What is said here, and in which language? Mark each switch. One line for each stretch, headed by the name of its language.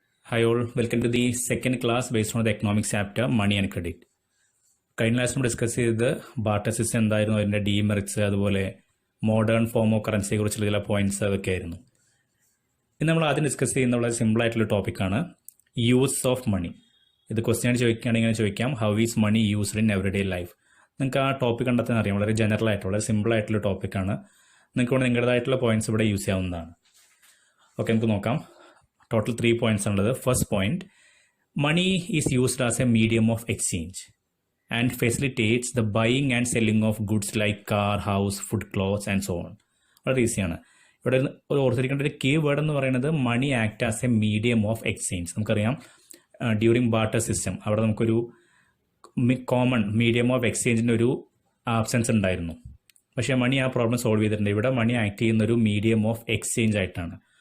English: Hi all, welcome to the second class based on the economics chapter Money and Credit.
Malayalam: കഴിഞ്ഞ class നമ്മൾ discuss ചെയ്തത് barter system എന്തായിരുന്നു, അതിൻ്റെ demerits, അതുപോലെ modern form of കറൻസിയെ കുറിച്ചുള്ള ചില പോയിന്റ്സ് അതൊക്കെ ആയിരുന്നു. ഇന്ന് നമ്മൾ ആദ്യം ഡിസ്കസ് ചെയ്യുന്ന വളരെ സിമ്പിൾ ആയിട്ടുള്ള ടോപ്പിക്കാണ് യൂസ് ഓഫ് മണി. ഇത് ക്വസ്റ്റ്യൻ ആയിട്ട് ചോദിക്കുകയാണെങ്കിൽ ഇങ്ങനെ ചോദിക്കാം,
English: How is money used in every day life.
Malayalam: നിങ്ങൾക്ക് ആ ടോപ്പിക് കണ്ടെത്താൻ അറിയാം, വളരെ ജനറൽ ആയിട്ട് വളരെ സിമ്പിൾ ആയിട്ടുള്ള ടോപ്പിക്കാണ്. നിങ്ങൾക്ക് ഇവിടെ നിങ്ങളുടേതായിട്ടുള്ള പോയിന്റ്സ് ഇവിടെ യൂസ് ചെയ്യാവുന്നതാണ്. ഓക്കെ, നമുക്ക് നോക്കാം.
English: Total 3 points under the first point. Money is used as a medium of exchange and facilitates the buying and selling of goods like car, house, food, clothes and so on.
Malayalam: വളരെ ഈസിയാണ്. ഇവിടെ ഓർത്തിരിക്കേണ്ട ഒരു key word എന്ന് പറയുന്നത്
English: Money act as a medium of exchange.
Malayalam: നമുക്കറിയാം during barter system അവിടെ നമുക്കൊരു കോമൺ മീഡിയം ഓഫ് എക്സ്ചേഞ്ചിൻ്റെ ഒരു ആബ്സെൻസ് ഉണ്ടായിരുന്നു. പക്ഷേ മണി ആ പ്രോബ്ലം സോൾവ് ചെയ്തിട്ടുണ്ട്. ഇവിടെ മണി ആക്ട് ചെയ്യുന്ന ഒരു മീഡിയം ഓഫ് എക്സ്ചേഞ്ച് ആയിട്ടാണ്.